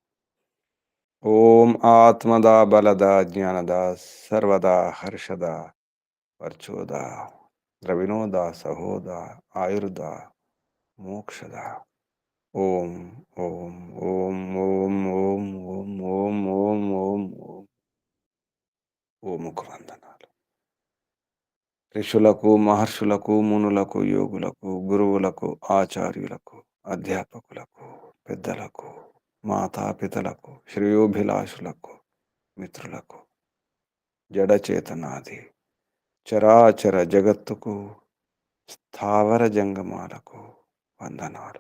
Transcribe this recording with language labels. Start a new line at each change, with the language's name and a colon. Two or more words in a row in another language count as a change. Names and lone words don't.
Sanskrit: ओम आत्मदा बलदा ज्ञानदा सर्वदा हर्षदा वर्चोदा द्रविणोदा सहोदा आयुर्दा मोक्षदा। ओम ओम ओम ओम ओम ओम ओम ओम ओम ओम।
Telugu: ఓ ముఖవందనాలు ఋషులకు మహర్షులకు మునులకు యోగులకు గురువులకు ఆచార్యులకు అధ్యాపకులకు పెద్దలకు మాతాపితలకు శ్రేయోభిలాషులకు మిత్రులకు జడచేతనాది చరాచర జగత్తుకు స్థావర జంగమాలకు వందనాలు।